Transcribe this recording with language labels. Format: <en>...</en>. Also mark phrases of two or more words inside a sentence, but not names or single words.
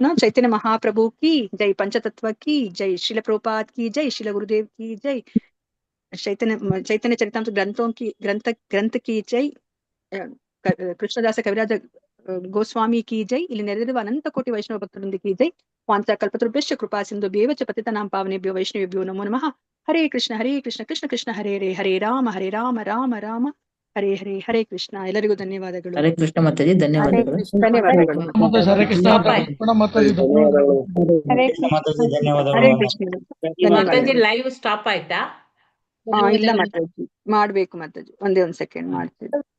<hi>चैतन्य महाप्रभु की जय, पंचतत्व की जय, श्रील प्रभुपाद की जय, श्रील गुरुदेव की जय, चैतन्य चरितांश ग्रंथ की जय, कृष्णदास कविराज गोस्वामी की जय.</hi> <kn>ಇಲ್ಲಿ ನೆರೆದಿರುವ ಅನಂತ ಕೋಟಿ ವೈಷ್ಣವ ಭಕ್ತರೊಂದಿಗೆ</kn> <hi>की जय.</hi> <sa>ವಾಂಚಾ ಕಲ್ಪತರುಭ್ಯಶ್ಚ ಕೃಪಾ ಸಿಂಧು ಬೇವಚ ಪತಿತಾನಾಂ ಪಾವನೇಭ್ಯೋ ವೈಷ್ಣವೇಭ್ಯೋ ನಮೋ ನಮಃ. ಹರೇ ಕೃಷ್ಣ ಕೃಷ್ಣ ಕೃಷ್ಣ ಹರೇ ಹರೇ, ಹರೇ ರಾಮ ರಾಮ ರಾಮ ಹರೇ ಹರೇ.</sa> <kn>ಹರೇ ಕೃಷ್ಣ. ಎಲ್ಲರಿಗೂ ಧನ್ಯವಾದಗಳು. ಹರೇ ಕೃಷ್ಣ ಮಾತಾಜಿ, ಧನ್ಯವಾದಗಳು. ಧನ್ಯವಾದಗಳು. ಹರೇ ಕೃಷ್ಣ ಮಾತಾಜಿ, ಧನ್ಯವಾದಗಳು. ಹರೇ ಕೃಷ್ಣ. ಮಾತಾಜಿ ಲೈವ್ ಸ್ಟಾಪ್ ಆಯ್ತಾ? ಇಲ್ಲ ಮಾತಾಜಿ, ಮಾಡ್ಬೇಕು ಮಾತಾಜಿ. ಒಂದೇ 1 ಸೆಕೆಂಡ್ ಮಾಡ್ತೀವಿ.</kn>